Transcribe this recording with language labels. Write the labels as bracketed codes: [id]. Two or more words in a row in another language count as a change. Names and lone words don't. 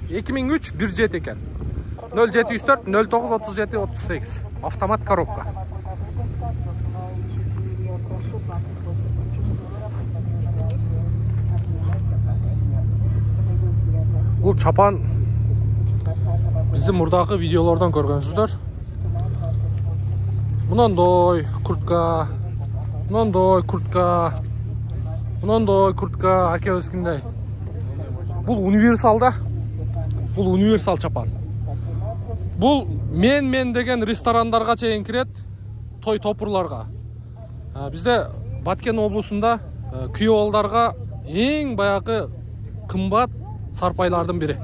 [ky] 2003 1.7 экен. 0704 09 37 38. [ru] Автомат коробка. [ky] Бул чапан биздин мурдагы видеолордон көргөнсүздөр. Мынандай куртка, мынандай куртка, мынандай куртка акебизгиндей. Бул универсал да. Бул универсал чапан. Бул мен деген ресторандарга чейин кирет, той топурларга. Бизде Баткен облусунда күйөөолдарга эң баягы кымбат сарпайлардын бири.